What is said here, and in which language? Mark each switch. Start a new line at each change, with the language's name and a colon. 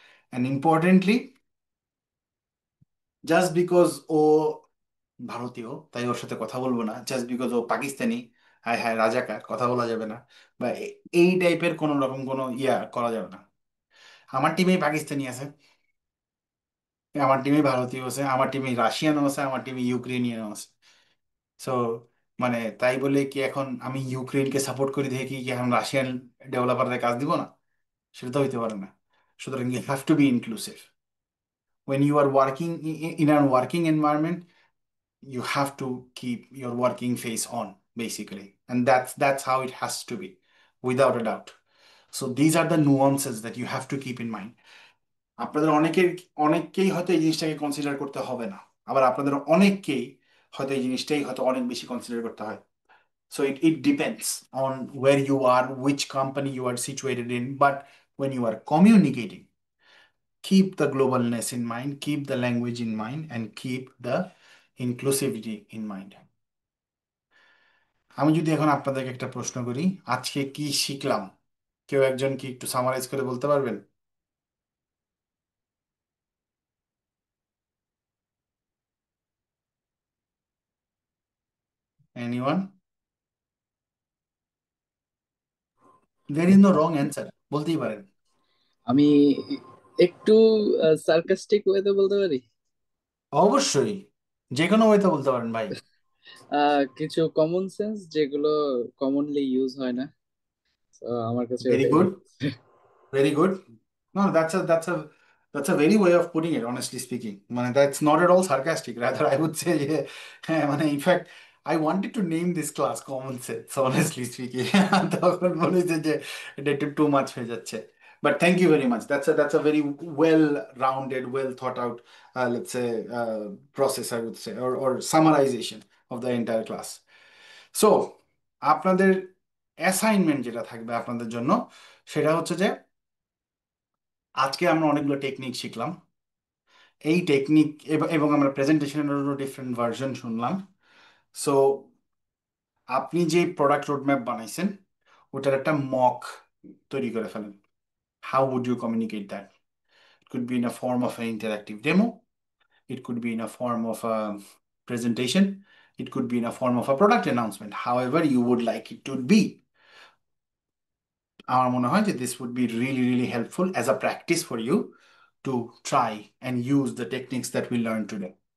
English: and importantly, just because
Bangla: ও ভারতীয় তাই ওর সাথে কথা বলবো না, জাস্ট বিকজ ও পাকিস্তানি হ্যাঁ হ্যাঁ রাজাকার কথা বলা যাবে না, বা এই টাইপের কোনো রকম কোনো করা যাবে না। আমার টিমেই পাকিস্তানি আছে, আমার টিমে ভারতীয় আছে, আমার টিমে রাশিয়ানও আছে, আমার টিমে ইউক্রেনিয়ানও আছে। সো মানে তাই বলে কি এখন আমি ইউক্রেনকে সাপোর্ট করি দেখে কি এখন রাশিয়ান ডেভেলপারদের কাজ দিব না? সেটা তো হইতে পারে না।
English: সুতরাং you have to be inclusive when you are working in a working environment. You have to keep your working face on, basically, and that's how it has to be, without a doubt. So these are the nuances that you have to keep in mind.
Bangla: আপনাদের অনেককেই হয়তো এই জিনিসটাকে consider করতে হবে না, আবার আপনাদের অনেককেই হয়তো এই জিনিসটাই হয়তো অনেক বেশি কনসিডার করতে হয়।
English: So it depends on where you are, which company you are situated in, but when you are communicating, keep the globalness in mind, keep the language in mind, and keep the inclusivity in mind.
Bangla: আমি যদি এখন আপনাদেরকে একটা প্রশ্ন করি, আজকে কি শিখলাম, কেউ একজন কি একটু সামারাইজ করে বলতে পারবেন?
English: Anyone? There is no wrong answer,
Bangla: বলতেই পারেন। আমি একটু সার্কাস্টিক ওয়েতে বলতে পারি। অবশ্যই, যে কোনো ওয়েতে বলতে পারেন ভাই। কিছু কমন সেন্স যেগুলো কমনলি ইউজ হয় না, তো আমার কাছে
English: very
Bangla: ওটাই
English: good,
Bangla: মনে হচ্ছে।
English: very good. No, that's a very way of putting it, honestly speaking. মানে that's not at all sarcastic. Rather, I would say, yeah,
Bangla: হ্যাঁ, মানে
English: in fact, I wanted to name this class Common Sense, honestly speaking.
Bangla: তখন মনে হচ্ছে যে এটা একটু
English: too much
Bangla: হয়ে যাচ্ছে।
English: But thank you very much. That's a very well-rounded, well thought out, let's say, process, I would say, or summarization of the entire class.
Bangla: So, আপনাদের assignment যেটা থাকবে আপনাদের জন্য, সেটা হচ্ছে যে আজকে আমরা অনেকগুলো টেকনিক শিখলাম। এই টেকনিক এবং আমরা প্রেজেন্টেশনেরও ডিফারেন্ট ভার্সন শুনলাম। সো আপনি যে প্রোডাক্ট রোডম্যাপ বানাইছেন ওটার একটা মক তৈরি করে ফেলেন।
English: How would you communicate that? It could be in a form of an interactive demo, it could be in a form of a presentation, it could be in a form of a product announcement, however you would like it to be.
Bangla: আমার মনে হয় যে
English: this would be really really helpful as a practice for you to try and use the techniques that we learned today.